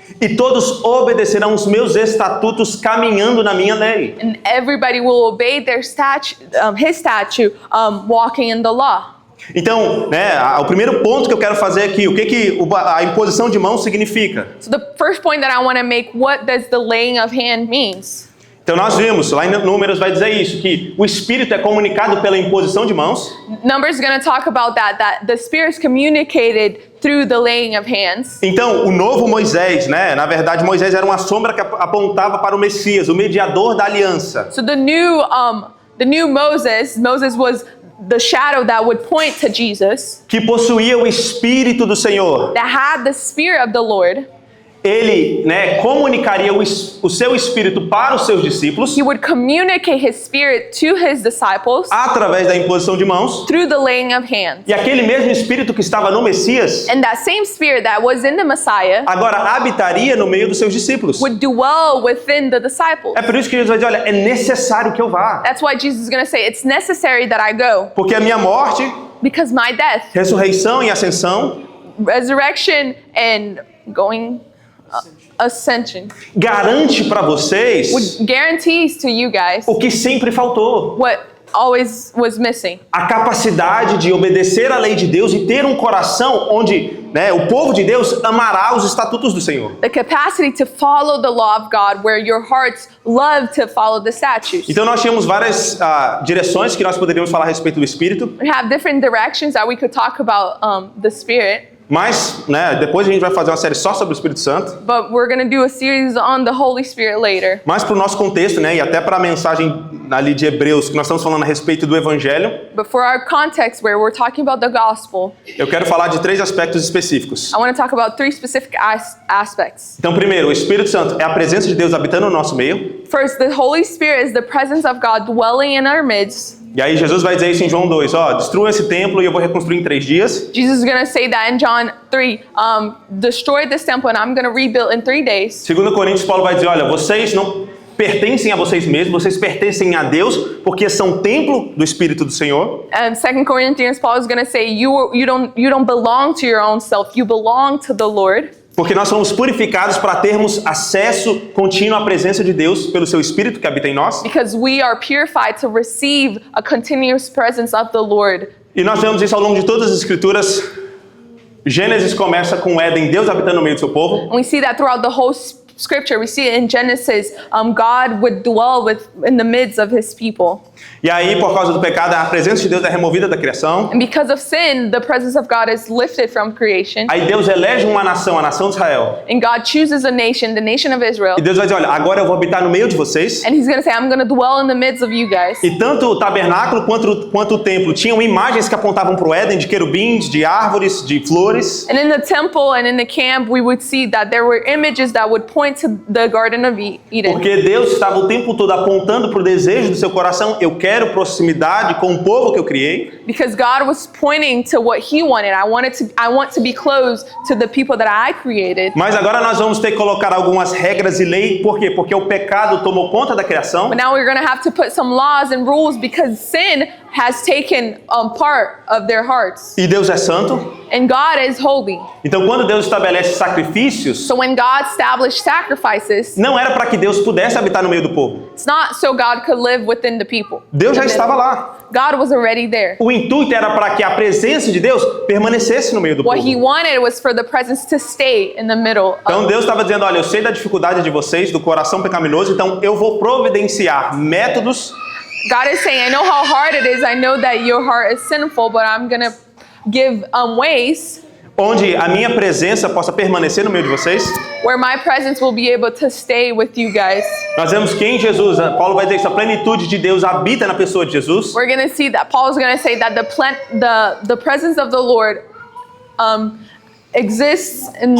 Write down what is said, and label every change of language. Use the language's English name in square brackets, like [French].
[Portuguese] e todos obedecerão os meus estatutos caminhando na minha lei. [English] and everybody will obey their his statute, walking in the law. [Portuguese] Então, o primeiro ponto que eu quero fazer aqui, o que a imposição de mãos significa? [English] So the first point that I want to make, what does the laying of hand means? [Portuguese] Então nós vimos, lá em Números vai dizer isso, que o Espírito é comunicado pela imposição de mãos, [English] Numbers is going to talk about that the Spirit is communicated through the laying of hands. [Portuguese] Então, o novo Moisés, na verdade, Moisés era uma sombra que apontava para o Messias, o mediador da aliança. [English] So the new Moses was the shadow that would point to Jesus, [Portuguese] Que possuía o Espírito do Senhor. [English] that had the Spirit of the Lord. [Portuguese] Ele, comunicaria o seu Espírito para os seus discípulos [English] He would communicate his Spirit to his disciples [Portuguese] através da imposição de mãos. [English] through the laying of hands. [Portuguese] E aquele mesmo Espírito que estava no Messias, [English] And that same Spirit that was in the Messiah [Portuguese] agora habitaria no meio dos seus discípulos. [English] would dwell within the disciples. [Portuguese] É por isso que Jesus vai dizer, olha, é necessário que eu vá. [English] That's why Jesus is going to say, it's necessary that I go, [Portuguese] Porque a minha morte, [English] because my death, [Portuguese] ressurreição e ascensão [English] resurrection, and ascension [Portuguese] garante para vocês [English] guarantees to you guys [Portuguese] o que sempre faltou. [English] what always was missing. [Portuguese] A capacidade de obedecer à lei de Deus e ter um coração onde o povo de Deus amará os estatutos do Senhor. [English] The capacity to follow the law of God, where your hearts love to follow the statutes. [Portuguese] Então nós tínhamos várias direções que nós poderíamos falar a respeito do Espírito, [English] We have different directions that we could talk about the Spirit, [Portuguese] mas depois a gente vai fazer uma série só sobre o Espírito Santo. [English] but we're going to do a series on the Holy Spirit later. [Portuguese] Mas para o nosso contexto, e até para a mensagem ali de Hebreus, que nós estamos falando a respeito do Evangelho, [English] But for our context, where we're talking about the gospel, [Portuguese] eu quero falar de 3 aspectos específicos. [English] I want to talk about 3 specific aspects. [Portuguese] Então, primeiro, o Espírito Santo é a presença de Deus habitando no nosso meio. [English] First, the Holy Spirit is the presence of God dwelling in our midst. [Portuguese] E aí Jesus vai dizer isso em João 2, destrua esse templo e eu vou reconstruir em 3 dias. [English] Jesus is going to say that in John 3, destroy this temple and I'm going to rebuild in 3 days. [Portuguese] Segundo Coríntios, Paulo vai dizer, olha, vocês não pertencem a vocês mesmos, vocês pertencem a Deus, porque são templo do Espírito do Senhor. [English] And 2 Corinthians, Paul is going to say, you don't belong to your own self, you belong to the Lord. [Portuguese] Porque nós somos purificados para termos acesso contínuo à presença de Deus pelo seu Espírito que habita em nós. [English] Because we are purified to receive a continuous presence of the Lord. [Portuguese] E nós vemos isso ao longo de todas as Escrituras. Gênesis começa com Éden, Deus habitando no meio do seu povo. [English] And we see that throughout the whole scripture. We see it in Genesis. God would dwell in the midst of his people. [Portuguese] E aí, por causa do pecado, a presença de Deus é removida da criação. [English] And because of sin, the presence of God is lifted from creation. [Portuguese] Aí Deus elege uma nação, a nação de Israel. [English] And God chooses a nation, the nation of Israel. [Portuguese] E Deus vai dizer, olha, agora eu vou habitar no meio de vocês. [English] And he's going to say, I'm going to dwell in the midst of you guys. [Portuguese] E tanto o tabernáculo quanto o templo tinham imagens que apontavam para o Éden, de querubins, de árvores, de flores. [English] And in the temple and in the camp, we would see that there were images that would point to the Garden of Eden. [Portuguese] Porque Deus estava o tempo todo apontando para o desejo do seu coração. Eu quero proximidade com o povo que eu criei. [English] Because God was pointing to what he wanted. I want to be close to the people that I created. [Portuguese] Mas agora nós vamos ter que colocar algumas regras e leis. Por quê? Porque o pecado tomou conta da criação. [English] But now we're going to have to put some laws and rules because sin has taken part of their hearts. [Portuguese] E Deus é santo. [English] And God is holy. [Portuguese] Então quando Deus estabelece sacrifícios, [English] So when God established sacrifices, [Portuguese] não era para que Deus pudesse habitar no meio do povo. [English] it's not so God could live within the people. [Portuguese] Deus já estava lá. [English] God was already there. [Portuguese] O intuito era para que a presença de Deus permanecesse no meio do [English] What he [Portuguese] povo. [English] wanted was for the presence to stay in the middle [Portuguese] Então [English] of. [Portuguese] Deus estava dizendo, olha, eu sei da dificuldade de vocês, do coração pecaminoso, então eu vou providenciar métodos. [English] God is saying, I know how hard it is. I know that your heart is sinful, but I'm going to give ways [Portuguese] onde a minha presença possa permanecer no meio de vocês. [English] where my presence will be able to stay with you guys. [Portuguese] Nós vemos que em Jesus, Paulo vai dizer isso, a plenitude de Deus habita na pessoa de Jesus. [English] We're going to see that Paul's going to say that the presence of the Lord exists